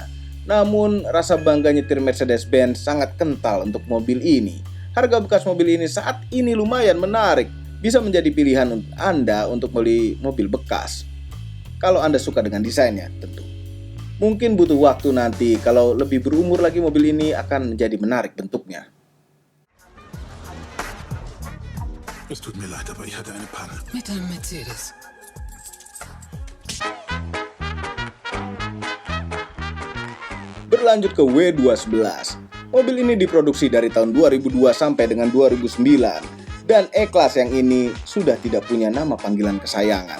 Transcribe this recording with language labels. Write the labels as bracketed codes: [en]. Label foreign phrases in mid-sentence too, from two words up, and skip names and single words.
[id] Namun rasa bangga nyetir Mercedes-Benz sangat kental untuk mobil ini. Harga bekas mobil ini saat ini lumayan menarik. Bisa menjadi pilihan Anda untuk beli mobil bekas. Kalau Anda suka dengan desainnya tentu. Mungkin butuh waktu nanti, kalau lebih berumur lagi mobil ini akan menjadi menarik bentuknya. [de] Es tut mir leid, aber ich hatte eine Panne. Mit einem Mercedes. [id] Berlanjut ke W211. Mobil ini diproduksi dari tahun 2002 sampai dengan 2009. Dan E-Class yang ini sudah tidak punya nama panggilan kesayangan.